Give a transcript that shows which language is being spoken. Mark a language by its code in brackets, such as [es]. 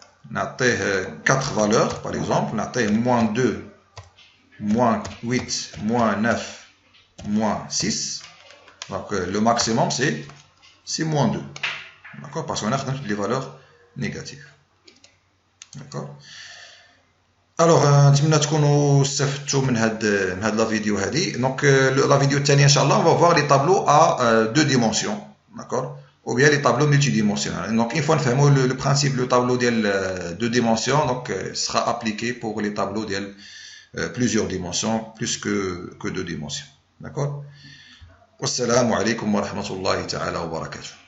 [fr] On a 4 valeurs, par exemple. On a moins 2, moins 8, moins 9, moins 6. Donc, le maximum, c'est moins 2. D'accord? Parce qu'on a toutes les valeurs négatives. D'accord. [ar] Alors نتمنى تكونوا استفدتوا من هاد لا فيديو هادي. دونك لا فيديو الثانيه ان شاء الله [fr] on va voir les tableaux à 2 dimensions. D'accord, ou bien les tableaux multidimensionnels. Donc une fois [ar] نفهموا [fr] le principe le tableau [ar] ديال [fr] 2 dimensions, donc sera appliqué pour les tableaux ديال plusieurs dimensions, plus que 2 dimensions. D'accord. [ar] والسلام عليكم ورحمة الله تعالى وبركاته.